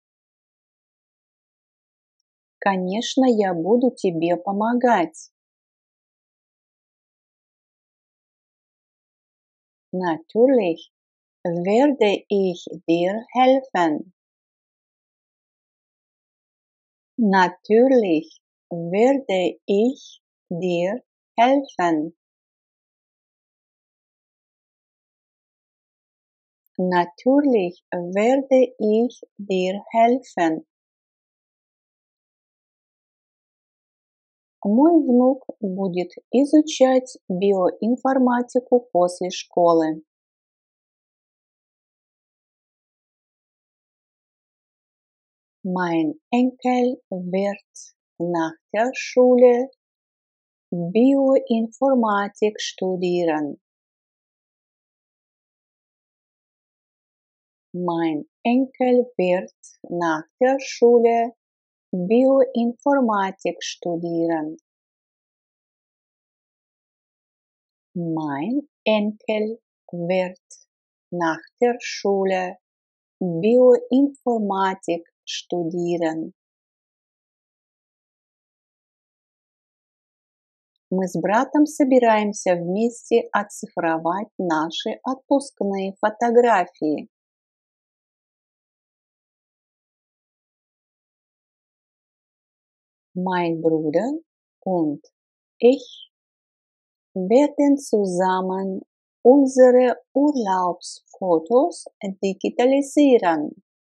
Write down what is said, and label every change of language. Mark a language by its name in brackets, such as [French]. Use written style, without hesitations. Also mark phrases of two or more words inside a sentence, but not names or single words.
[Russian] Конечно, я буду тебе помогать. [German] Natürlich werde ich dir helfen. Natürlich werde ich dir helfen. Natürlich werde ich dir helfen. [Russian] Мой внук будет изучать биоинформатику после школы. [German] Mein Enkel wird nach der Schule Bioinformatik studieren. Mein Enkel wird nach der Schule Bioinformatik studieren. Mein Enkel wird nach der Schule Bioinformatik studieren. [Russian] Мы с братом собираемся вместе оцифровать наши отпускные фотографии. [German] Mein Bruder und ich werden zusammen unsere Urlaubsfotos digitalisieren.